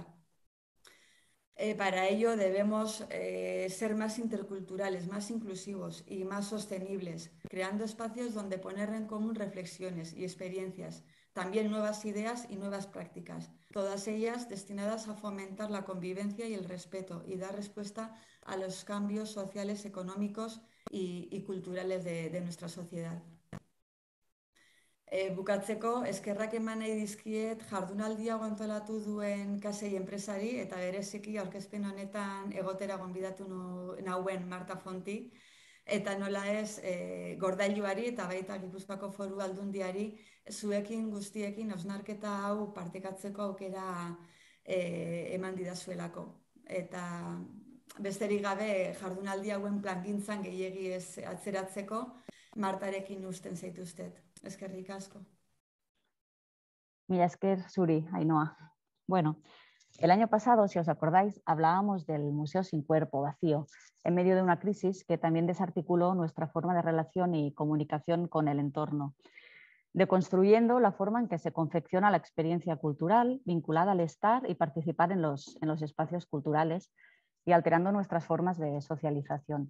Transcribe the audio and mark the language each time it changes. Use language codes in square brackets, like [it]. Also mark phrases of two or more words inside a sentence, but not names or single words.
[es] Para ello debemos ser más interculturales, más inclusivos y más sostenibles, creando espacios donde poner en común reflexiones y experiencias, también nuevas ideas y nuevas prácticas, todas ellas destinadas a fomentar la convivencia y el respeto y dar respuesta a los cambios sociales, económicos y culturales de nuestra sociedad. [eu] Bukatzeko, eskerrak eman nahi dizkiet jardunaldi hau antolatu duen kasei enpresari eta bereziki aurkezpen honetan egotera gonbidatu nauen Marta Fonti, eta nola ez Gordailuari eta baita Gipuzkoako Foru Aldundiari zuekin guztiekin hausnarketa hau partekatzeko aukera eman didazuelako. Eta besterik gabe jardunaldi hauen plangintzan gehiegi ez atzeratzeko Martarekin usten zaituztet. Eskerrik asko. Mila esker zuri, Ainhoa. [es] Bueno, el año pasado, si os acordáis, hablábamos del museo sin cuerpo, vacío, en medio de una crisis que también desarticuló nuestra forma de relación y comunicación con el entorno, deconstruyendo la forma en que se confecciona la experiencia cultural vinculada al estar y participar en los espacios culturales y alterando nuestras formas de socialización.